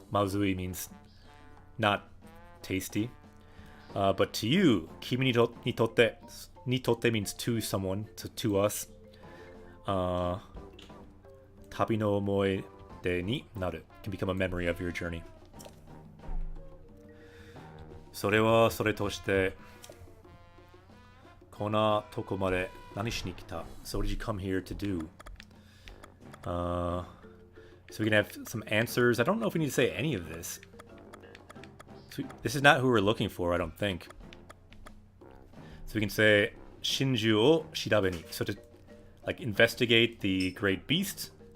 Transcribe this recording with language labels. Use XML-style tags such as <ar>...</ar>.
<en>Mazui means not tasty. But to you,</en> <ja>kimi ni totte</ja> <en>means to someone, to us.</en> <ja>Tabi no omoide ni naru</ja> <en>can become a memory of your journey.</en> <ja>それはそれとして、こんなとこまで何しに来た?</ja> <en>So what did you come here to do? So we can have some answers. I don't know if we need to say any of this. So this is not who we're looking for, I don't think. So we can say</en> <ja>Shinju o shirabe ni.</ja> <en>So to like investigate the great beast.</en>